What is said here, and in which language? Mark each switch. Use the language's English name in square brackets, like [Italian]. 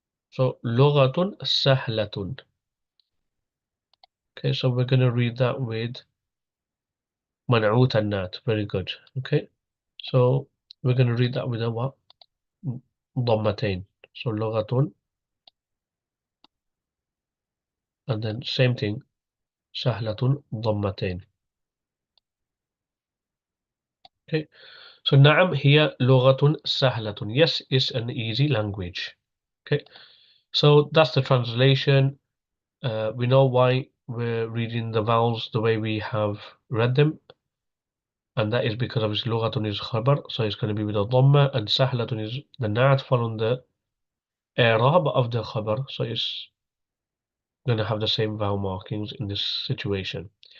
[English] So [Arabic] lughatun sahlatun. [English] Okay, so we're gonna read that with man'ut and nat. Very good. Okay. So we're gonna read that with a what? Dhammatain. So lughatun and then same thing, سهلة ضمتين. Okay, so [Arabic] نعم هي لغة سهلة. [English] Yes, it's an easy language. Okay, so that's the translation. We know why we're reading the vowels the way we have read them, and that is because obviously لغة is khabar, so it's going to be with a dhamma, and سهلة is the na'at following the i'rab of the khabar, so it's going to have the same vowel markings in this situation.